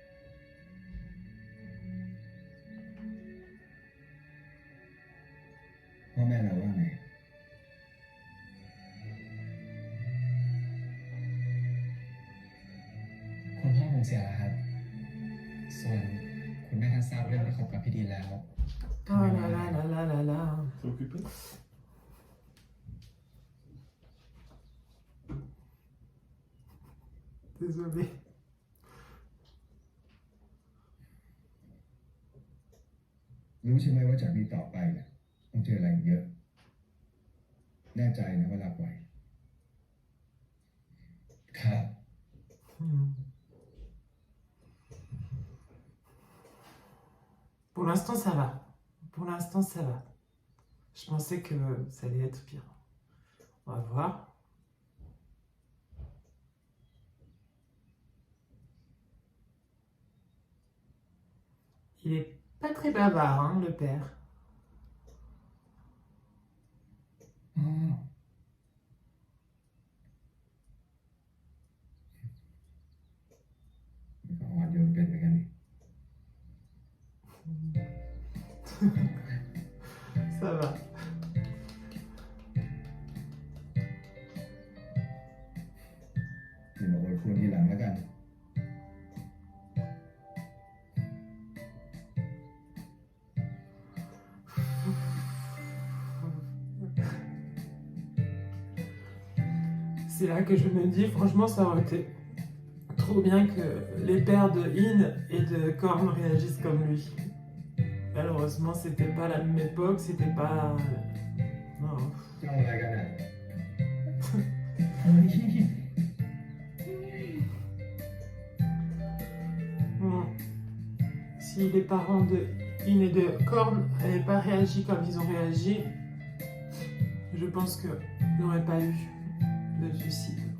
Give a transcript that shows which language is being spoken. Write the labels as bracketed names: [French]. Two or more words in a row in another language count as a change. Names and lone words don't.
[Thai] พ่อแม่เราว่าไง คุณพ่อผมเสียแล้วครับ ส่วนคุณแม่ท่านทราบเรื่องที่คบกับพี่ดีแล้ว [French] Oh là là là là là là. T'es occupé? Désolé. [Thai] รู้ใช่ไหมว่าจากนี้ต่อไปเนี่ยต้องเจออะไรอีกเยอะ แน่ใจนะว่ารับไหว ครับ [French] Hmm. Pour l'instant, ça va. Pour l'instant, ça va. Je pensais que ça allait être pire. On va voir. Il est pas très bavard, hein, le père. [Thai] อ๋อมันก็อ่อนโยนเป็นเหมือนกันนี่ [French] Ça va. [Thai] นี่มาอวยพรทีหลังแล้วกัน [French] C'est là que je me dis, franchement, ça aurait été trop bien que les pères de In et de Korn réagissent comme lui. Malheureusement, c'était pas la même époque, c'était pas. Non. [Thai] จะเอาอะไรกันอ่ะ [French] Bon. Si les parents de In et de Korn n'avaient pas réagi comme ils ont réagi, je pense qu'il n'y aurait pas eu de suicide.